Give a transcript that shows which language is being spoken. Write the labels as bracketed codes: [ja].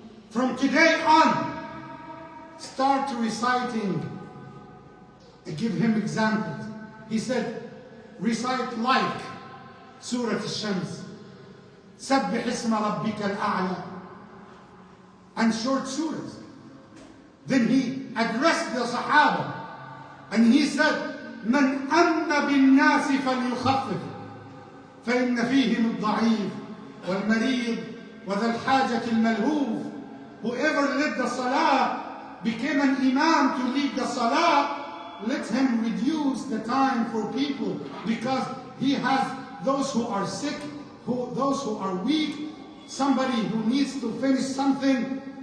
[en] From today on, start reciting. Give him examples. He said, recite like Surah Al-Shams, [ar] سَبِّحِ اسْمَ رَبِّكَ الْأَعْلَى, [en] and short surahs. Then he addressed the Sahaba and he said, [ar] مَنْ أَمَّ بِالنَّاسِ فَلْيُخَفِّفْ فَإِنَّ فِيهِمُ الضَّعِيفِ وَالْمَرِيضِ وَذَا الْحَاجَةِ الْمَلْهُوفِ. [en] Whoever led the salah, became an imam to lead the salah, let him reduce the time for people, because he has those who are sick, those who are weak, somebody who needs to finish something.